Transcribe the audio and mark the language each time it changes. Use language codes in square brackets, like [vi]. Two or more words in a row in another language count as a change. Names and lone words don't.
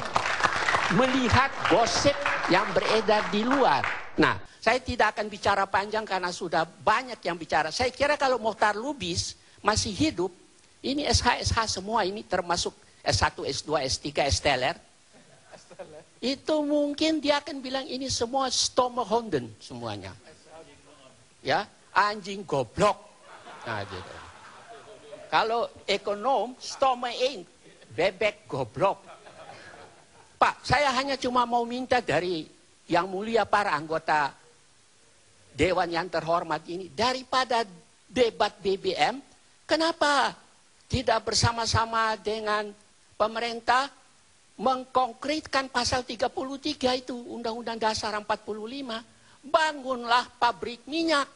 [id] Melihat gosip yang beredar di luar. Nah, saya tidak akan bicara panjang karena sudah banyak yang bicara. Saya kira kalau Mohtar Lubis masih hidup, ini SH semua ini termasuk S1, S2, S3, S-teler. Itu mungkin dia akan bilang ini semua [nl] stomme-honden [id] semuanya. Ya, anjing goblok. Nah, gitu. Kalau ekonom, [nl] stomme eend, [id] bebek goblok. Pak, saya hanya cuma mau minta dari yang mulia para anggota Dewan yang terhormat ini, daripada debat BBM, kenapa tidak bersama-sama dengan pemerintah mengkonkretkan pasal 33 itu Undang-Undang Dasar 45, bangunlah pabrik minyak.